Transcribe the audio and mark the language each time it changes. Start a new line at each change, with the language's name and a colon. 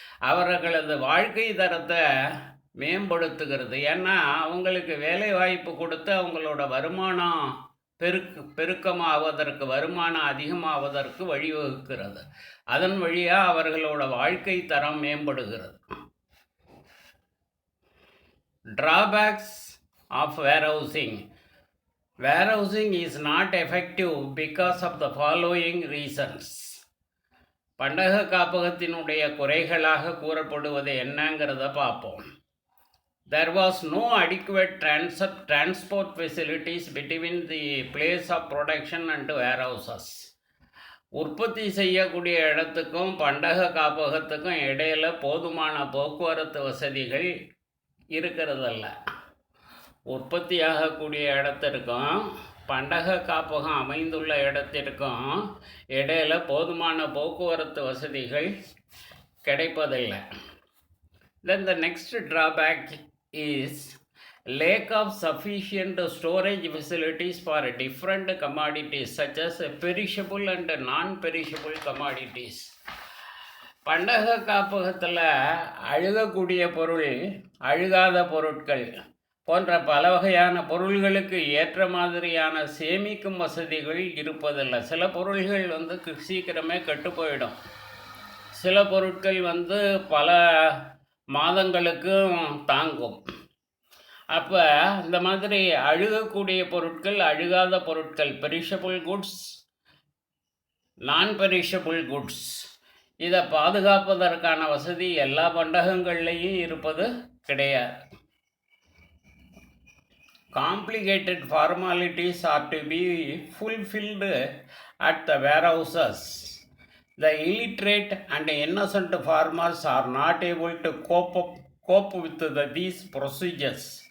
Tamil: அவர்களது வாழ்க்கை தரத்தை மேம்படுத்துகிறது. ஏன்னா அவங்களுக்கு வேலைவாய்ப்பு கொடுத்து அவங்களோட வருமானம் பெருக்கமாவதற்கு வருமானம் அதிகமாவதற்கு வழிவகுக்கிறது. அதன் வழியாக அவர்களோட வாழ்க்கை தரம் மேம்படுகிறது.
English: Drawbacks of warehousing. Warehousing is not effective because of the following reasons.
Tamil: பண்டக காப்பகத்தினுடைய குறைகளாக கூறப்படுவது என்னங்கிறத பார்ப்போம்.
English: There was no adequate transport facilities between the place of production and warehouses.
Tamil: உற்பத்தி செய்யக்கூடிய இடத்துக்கும் பண்டக காப்பகத்துக்கும் இடையில் போதுமான போக்குவரத்து வசதிகள் இருக்கிறதல்ல. உற்பத்தியாகக்கூடிய இடத்திற்கும் பண்டக காப்பகம் அமைந்துள்ள இடத்திற்கும் இடையில் போதுமான போக்குவரத்து வசதிகள் கிடைப்பதில்லை.
English: Then the next drawback is lack of sufficient storage facilities for different commodities such as perishable and non-perishable commodities.
Tamil: பண்டக காப்பகத்தில் அழுகக்கூடிய பொருள், அழுகாத பொருட்கள், போன்ற பல வகையான பொருள்களுக்கு ஏற்ற மாதிரியான சேமிக்கும் வசதிகள் இருப்பதில்லை. சில பொருள்கள் சீக்கிரமே கெட்டு போயிடும். சில பொருட்கள் பல மாதங்களுக்கும் தாங்கும். அப்போ இந்த மாதிரி அழுகக்கூடிய பொருட்கள், அழுகாத பொருட்கள், பெரிஷபிள் குட்ஸ், நான் பெரிஷபிள் குட்ஸ், இதை பாதுகாப்பதற்கான வசதி எல்லா பண்டகங்கள்லேயும் இருப்பது கிடையாது.
English: Complicated formalities are to be fulfilled at the warehouses. The illiterate and innocent farmers are not able to cope with these procedures.